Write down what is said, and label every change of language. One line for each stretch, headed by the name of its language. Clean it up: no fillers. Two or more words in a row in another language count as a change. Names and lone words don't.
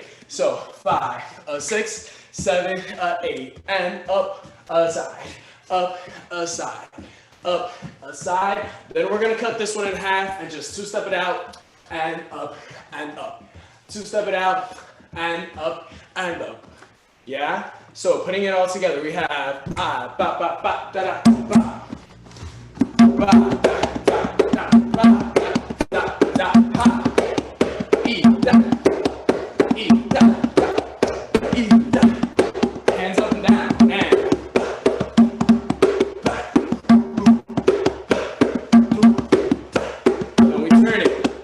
English: So 5, 6, 7, 8, and up, aside, up, aside, up, aside. Then we're gonna cut this one in half and just two-step it out and up and up. Two-step it out and up and up. Yeah? So putting it all together, we have ba ba ba da da ba ba da da da ba da da ha e da e da e da. Hands up and down and then we turn it.